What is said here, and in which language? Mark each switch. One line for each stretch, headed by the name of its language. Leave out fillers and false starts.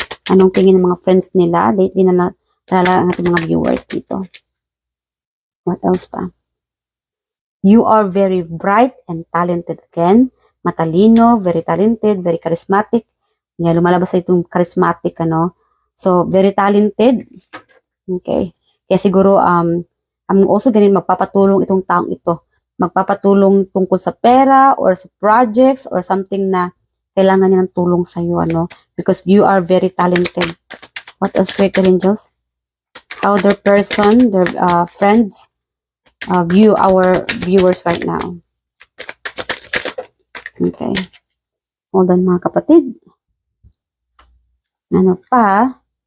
Filipino: Anong tingin ng mga friends nila? Lately na nalala ang ating mga viewers dito.
English: What else pa? You are very bright and talented again. Matalino, very talented, very charismatic.
Filipino: Yan, lumalabas sa itong charismatic, ano. So, very talented. Okay. Kaya siguro, I'm also ganun, magpapatulong itong taong ito. Magpapatulong tungkol sa pera or sa projects or something na kailangan niya ng tulong sa iyo, ano.
English: Because you are very talented. What else, Spirit Angels? How their person, their friends, view our viewers right now.
Filipino: Okay.
English: Hold on
Filipino: mga kapatid. Ano pa?